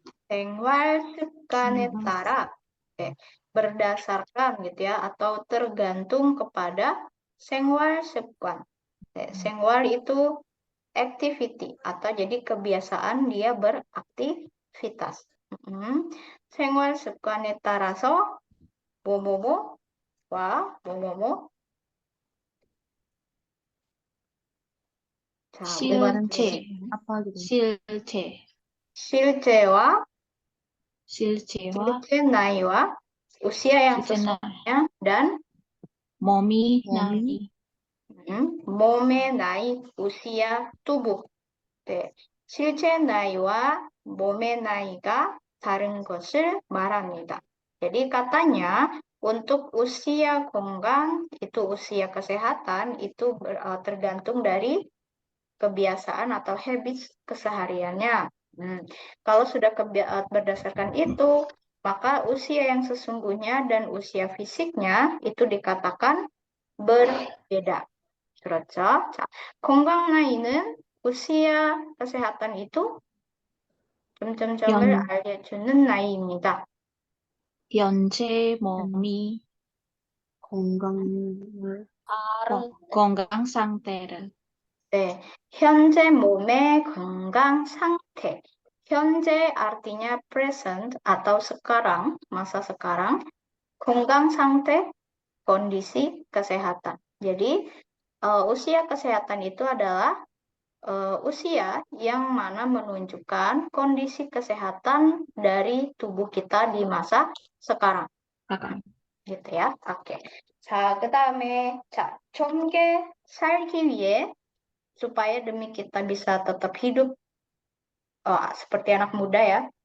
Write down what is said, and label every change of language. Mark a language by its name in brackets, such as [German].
[Korean] 생활 습관에 따라 [Indonesian] berdasarkan gitu ya atau tergantung kepada 생활 습관. 생활 itu activity atau jadi kebiasaan dia beraktivitas. [Korean] 생활 습관에 따라서 뭐뭐뭐와 뭐뭐뭐. 자, 실제. [Indonesian] apa gitu. [Korean] 실제. 실제와 실제와 실제 나이와 [Indonesian] usia yang [Korean] 실제 나이. [Indonesian] sesungguhnya dan [Korean] 몸이 나이. 몸의 나이, [Indonesian] usia tubuh. [Korean] 네, 실제 나이와 몸의 나이가 다른 것을 말합니다. [Indonesian] Jadi katanya untuk usia kongang itu usia kesehatan itu tergantung dari kebiasaan atau habits kesehariannya. Kalau sudah berdasarkan itu, maka usia yang sesungguhnya dan usia fisiknya itu dikatakan berbeda. [Korean] 그렇죠? 자, 건강 나이는 [Indonesian] usia kesehatan itu [Korean] 점점점을 알려주는 나이입니다. 현재 몸이 건강을 건강 상태를. 네, 현재 몸의 건강 상태. [Indonesian] 현재 artinya present atau sekarang, masa sekarang. [Korean] 건강 상태, [Indonesian] kondisi kesehatan. Jadi, usia kesehatan itu adalah usia yang mana menunjukkan kondisi kesehatan dari tubuh kita di masa sekarang. gitu ya. Oke. [Korean] 자, 그다음에 자, 좋게 살기 위해 [Indonesian] supaya demi kita bisa tetap hidup seperti anak muda ya.